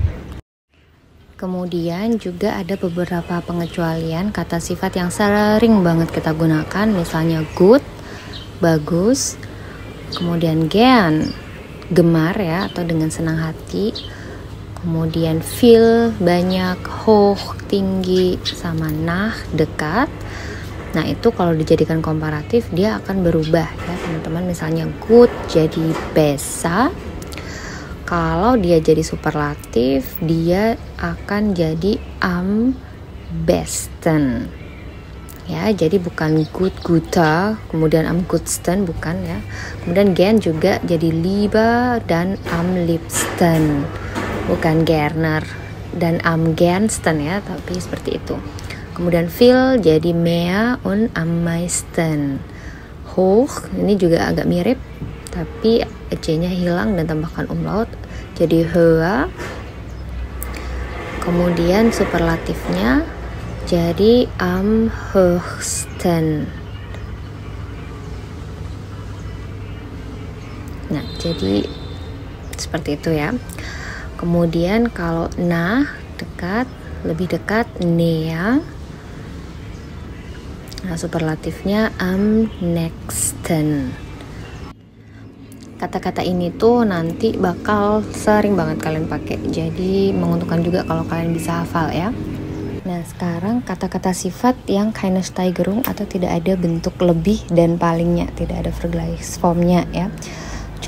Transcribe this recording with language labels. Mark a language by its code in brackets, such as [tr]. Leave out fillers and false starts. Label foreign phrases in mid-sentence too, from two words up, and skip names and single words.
[id] Kemudian juga ada beberapa pengecualian kata sifat yang sering banget kita gunakan, misalnya good, bagus, kemudian gern, gemar ya atau dengan senang hati, kemudian viel, banyak, hoch, tinggi, sama nah, dekat. Nah itu kalau dijadikan komparatif dia akan berubah ya teman-teman. Misalnya good jadi besser. Kalau dia jadi superlatif, dia akan jadi [de] am besten. [id] Ya, jadi bukan [de] good guter, [id] kemudian [de] am gutsten, [id] bukan ya. Kemudian gern juga jadi [de] lieber dan am liebsten, [id] bukan [de] gerner dan am gernsten [id] ya, tapi seperti itu. Kemudian viel jadi [de] mehr und am meisten. [id] Hoch ini juga agak mirip, tapi C-nya hilang dan tambahkan umlaut jadi höher. Kemudian superlatifnya jadi [de] am höchsten. [id] Nah, jadi seperti itu ya. Kemudian kalau nah, dekat, lebih dekat, näher. Nah, superlatifnya [de] am nächsten. [id] Kata-kata ini tuh nanti bakal sering banget kalian pakai. Jadi menguntungkan juga kalau kalian bisa hafal ya. Nah, sekarang kata-kata sifat yang [de] keine Steigerung [id] atau tidak ada bentuk lebih dan palingnya, tidak ada Vergleichsformnya ya.